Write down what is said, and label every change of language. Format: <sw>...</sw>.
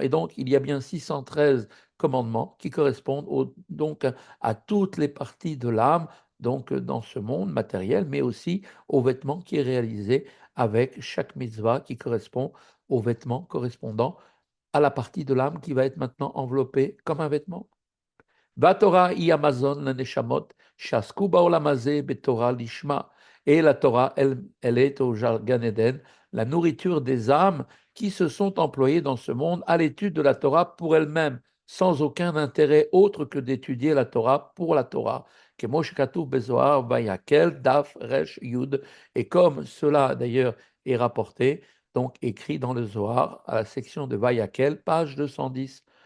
<fr>Et donc, il y a bien 613 commandements qui correspondent donc à toutes les parties de l'âme, donc dans ce monde matériel, mais aussi au vêtement qui est réalisé avec chaque mitzvah qui correspond au vêtement correspondant à la partie de l'âme qui va être maintenant enveloppée comme un vêtement.</fr> <he>והתורה היא המזון לנשמות שעסקו בעולם הזה בתורה לשמה.</he> <fr>Et la Torah, elle est au Gan Eden, la nourriture des âmes qui se sont employées dans ce monde à l'étude de la Torah pour elle-même, sans aucun intérêt autre que d'étudier la Torah pour la Torah.</fr> <he>כמו שכתוב בזוהר, ויקל דף רש יוד,</he> <fr>et comme cela d'ailleurs est rapporté, donc écrit dans le Zohar, à la section de Vayakel, page 210.</fr>